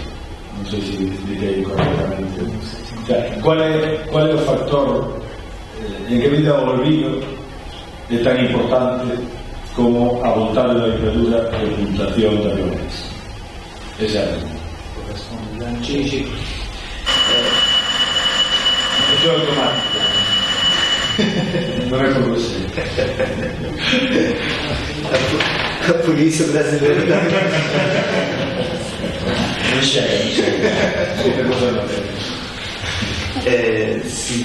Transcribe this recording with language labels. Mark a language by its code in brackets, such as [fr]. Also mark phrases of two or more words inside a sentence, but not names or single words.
[gl] Non sei se expliquei correctamente. [es] O sea, [gl] qual é o factor en que medida o olvido é tan importante como a vontade da dictadura de ocultación da violencia? Esa é a pregunta. Sí. Eso é automático. [pt] Não é por você. A polícia brasileira Não chega. Sim.